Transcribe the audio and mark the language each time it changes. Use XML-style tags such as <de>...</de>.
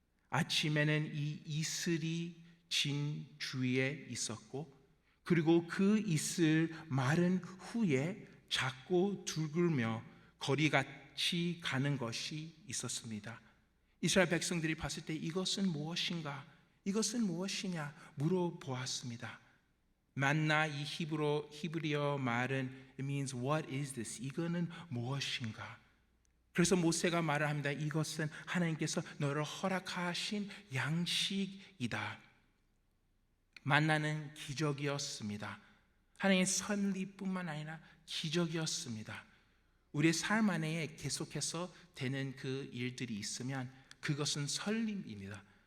<ko>아침에는 이 이슬이 진 주위에 있었고 그리고 그 이슬 마른 후에 작고 둥글며 거리같이 가는 것이 있었습니다. 이스라엘 백성들이 봤을 때 이것은 무엇인가? 이것은 무엇이냐? 물어보았습니다. 만나 이 히브리어 말은</ko> <en>it means what is this?</en> <ko>이거는 무엇인가? 그래서 모세가 말을 합니다. 이것은 하나님께서 너를 허락하신 양식이다. 만나는 기적이었습니다. 하나님의 섭리뿐만 아니라 기적이었습니다. 우리의 삶 안에 계속해서 되는 그 일들이 있으면 그것은 설립입니다.</ko>